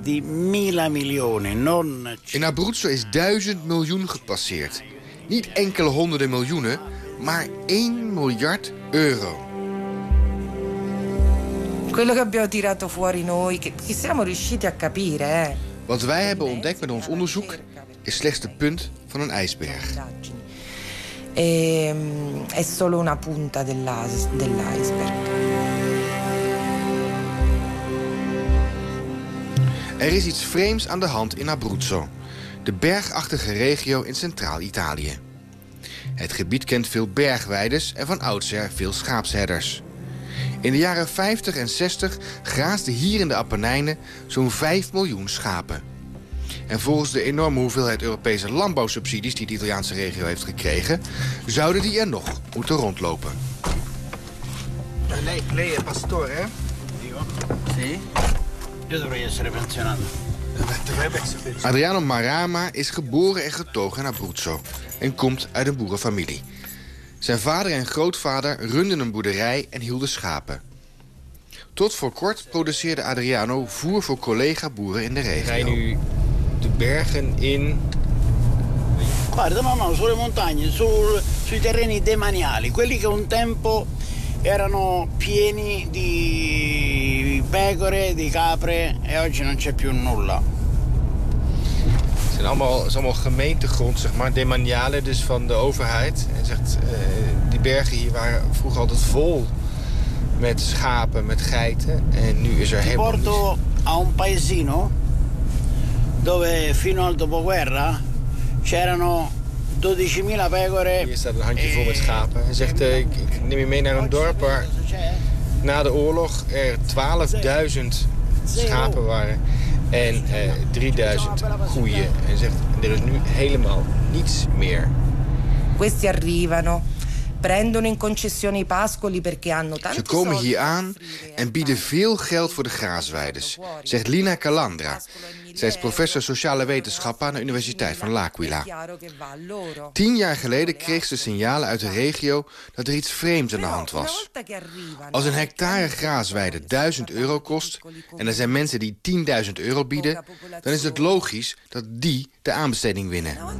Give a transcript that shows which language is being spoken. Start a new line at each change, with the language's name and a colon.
Dutch: In Abruzzo is 1.000 miljoen gepasseerd. Niet enkele honderden miljoenen, maar 1 miljard euro.
Italian: Quello che abbiamo tirato fuori noi, che siamo riusciti a capire.
Dutch: Wat wij hebben ontdekt met ons onderzoek is slechts de punt van een ijsberg.
Italian: È solo una punta dell'iceberg.
Dutch: Er is iets vreemds aan de hand in Abruzzo, de bergachtige regio in Centraal-Italië. Het gebied kent veel bergweides en van oudsher veel schaapsherders. In de jaren 50 en 60 graasden hier in de Appenijnen zo'n 5 miljoen schapen. En volgens de enorme hoeveelheid Europese landbouwsubsidies die de Italiaanse regio heeft gekregen, zouden die er nog moeten rondlopen.
Italian: Lei è pastore, hè? Sì.
Dutch: Adriano Marama is geboren en getogen in Abruzzo en komt uit een boerenfamilie. Zijn vader en grootvader runden een boerderij en hielden schapen. Tot voor kort produceerde Adriano voer voor collega-boeren in de regio. Rij nu de bergen in.
Italian: Guarda, mamma, sulle montagne, sui terreni demaniali, quelli che un tempo erano pieni di pecore, di capre, e oggi non c'è più nulla.
Dutch: Het zijn allemaal gemeentegrond, zeg maar, demaniale, dus van de overheid. En zegt, die bergen hier waren vroeger altijd vol met schapen, met geiten, en nu is er helemaal niets.
Italian: Ti porto a un paesino dove fino al dopoguerra c'erano 12.000 pecore.
Dutch: Hier staat een handje vol met schapen. Hij zegt, ik neem je mee naar een dorp waar na de oorlog er 12.000 schapen waren. En 3.000 koeien. En zegt, er is nu helemaal niets meer.
Italian: Questi arrivano. Prendono in concessione i pascoli perché hanno tanti.
Dutch: Ze komen hier aan en bieden veel geld voor de graasweides, zegt Lina Calandra. Zij is professor sociale wetenschappen aan de Universiteit van L'Aquila. 10 jaar geleden kreeg ze signalen uit de regio dat er iets vreemds aan de hand was. Als een hectare graasweide 1.000 euro kost en er zijn mensen die 10.000 euro bieden, dan is het logisch dat die de aanbesteding winnen.